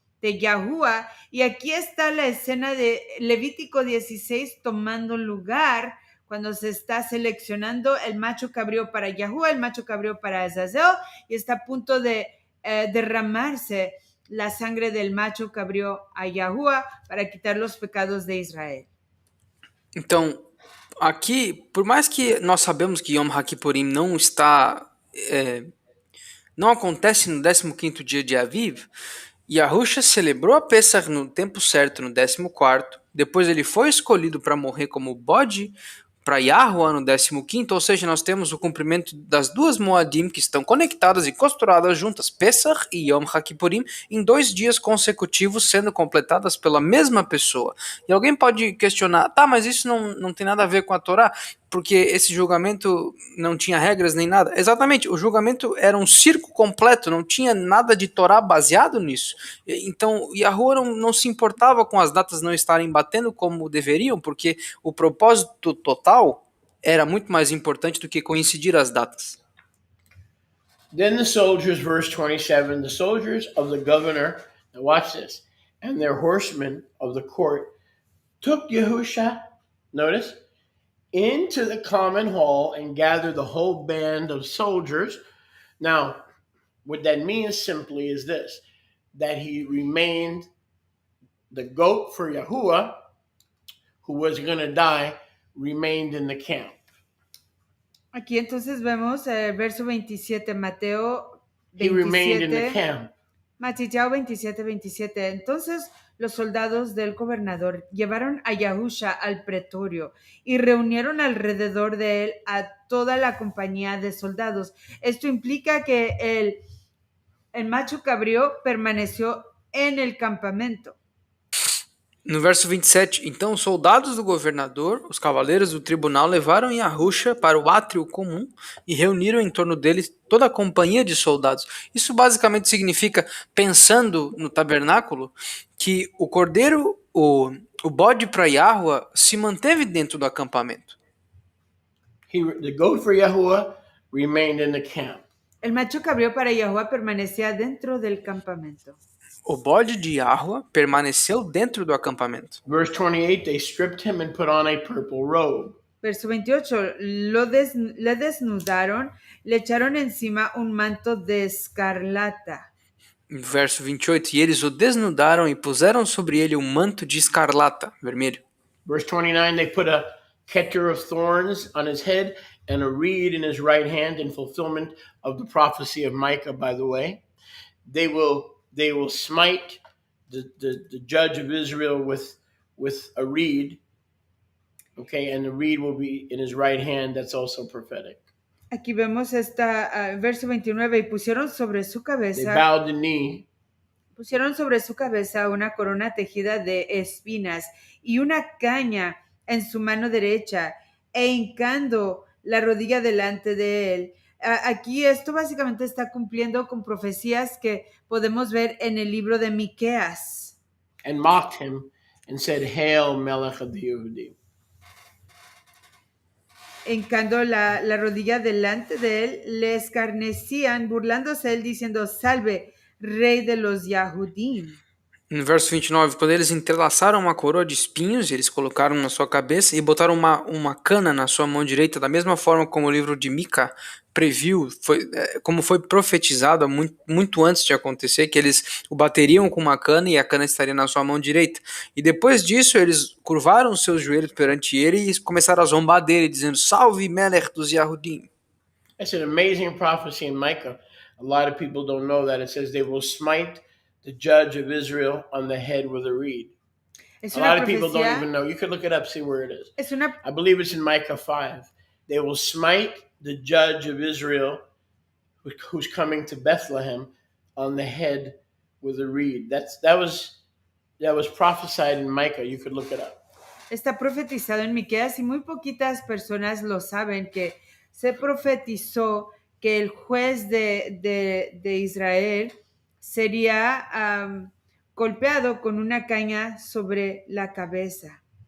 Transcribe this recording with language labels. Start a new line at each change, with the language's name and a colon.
Spanish: de Yahuwah, y aquí está la escena de Levítico 16 tomando lugar cuando se está seleccionando el macho cabrío para Yahuwah, el macho cabrío para Azazel, y está a punto de derramarse la sangre del macho cabrío a Yahuwah para quitar los pecados de Israel.
Portuguese: Então, aqui, por mais que nós sabemos que Yom HaKippurim não está, não acontece no 15º dia de Aviv, Yahusha celebrou a Pesach no tempo certo, no 14º, depois ele foi escolhido para morrer como bode para Yahuwah no 15º, ou seja, nós temos o cumprimento das duas Moadim que estão conectadas e costuradas juntas, Pesach e Yom HaKippurim, em 2 dias consecutivos sendo completadas pela mesma pessoa. E alguém pode questionar, tá, mas isso não tem nada a ver com a Torá, porque esse julgamento não tinha regras nem nada. Exatamente, o julgamento era um circo completo, não tinha nada de Torá baseado nisso. Então, Yahuwah não se importava com as datas não estarem batendo como deveriam, porque o propósito total era muito mais importante do que coincidir as datas.
English: Then the soldiers, verse 27, the soldiers of the governor, now watch this, and their horsemen of the court took Yahusha, notice, into the common hall and gathered the whole band of soldiers. Now, what that means simply is this, that he remained the goat for Yahuwah, who was going to die, remained in the camp.
Spanish: Aquí entonces vemos el verso 27, Mateo
English: He remained in the
Spanish: 27,
English: camp.
Spanish: Mateo 27, 27. Entonces los soldados del gobernador llevaron a Yahusha al pretorio y reunieron alrededor de él a toda la compañía de soldados. Esto implica que el macho cabrío permaneció en el campamento.
Portuguese: No verso 27, então os soldados do governador, os cavaleiros do tribunal, levaram Yahusha para o átrio comum e reuniram em torno dele toda a companhia de soldados. Isso basicamente significa, pensando no tabernáculo, que o cordeiro, o bode para Yahuwah, se manteve dentro do acampamento.
English: The goat for Yahuwah remained in the camp.
Spanish: El macho cabrío para Yahuwah permanecía dentro del campamento.
Portuguese: O bode de Yahua permaneceu dentro do acampamento.
English: Verse 28, they stripped him and put on a purple robe.
Spanish: Verso 28, le desnudaron, le echaron encima un manto de escarlata.
Portuguese: Verso 28, e eles o desnudaram e puseram sobre ele um manto de escarlata, vermelho.
English: Verse 29, they put a ketcher of thorns on his head and a reed in his right hand in fulfillment of the prophecy of Micah, by the way. They will smite the judge of Israel with a reed, okay, and the reed will be in his right hand. That's also prophetic.
Spanish: Aquí vemos verso 29, y pusieron sobre su
English: They
Spanish: cabeza
English: bowed the knee.
Spanish: Pusieron sobre su cabeza una corona tejida de espinas y una caña en su mano derecha, e hincando la rodilla delante de él. Aquí esto básicamente está cumpliendo con profecías que podemos ver en el libro de Miqueas.
English: And mocked him and said, Hail, Melech of the Yehudim.
Spanish: Hincando la rodilla delante de él, le escarnecían, burlándose de él, diciendo, salve, rey de los Yahudim.
Portuguese: No verso 29, quando eles entrelaçaram uma coroa de espinhos, eles colocaram na sua cabeça e botaram uma cana na sua mão direita, da mesma forma como o livro de Mica previu, como foi profetizado muito antes de acontecer, que eles o bateriam com uma cana e a cana estaria na sua mão direita. E depois disso, eles curvaram seus joelhos perante ele e começaram a zombar dele, dizendo, salve Melech dos Yahudim.
English: That's an amazing prophecy in Micah. A lot of people don't know that. It says they will smite the judge of Israel on the head with a reed. A lot of people don't even know. You could look it up, see where it is. I believe it's in Micah 5. They will smite the judge of Israel who's coming to Bethlehem on the head with a reed. That was prophesied in Micah. You could look it up.
Spanish: Está profetizado en Miqueas y muy poquitas personas lo saben, que se profetizó que el juez de Israel sería golpeado con una caña sobre la cabeza.